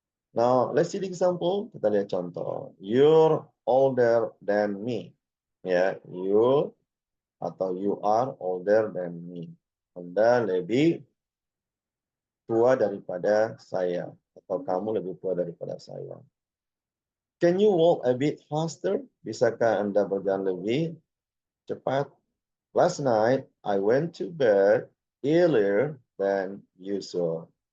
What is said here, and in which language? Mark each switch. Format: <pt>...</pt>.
<en>Now, let's see the example.</en> <id>Kita lihat contoh.</id> <en>You're older than me. Ya, you atau you are older than me.</en> <id>Anda lebih tua daripada saya. Atau kamu lebih tua daripada saya.</id> <en>Can you walk a bit faster?</en> <id>Bisakah Anda berjalan lebih cepat?</id> <en>Last night, I went to bed earlier than usual.</en>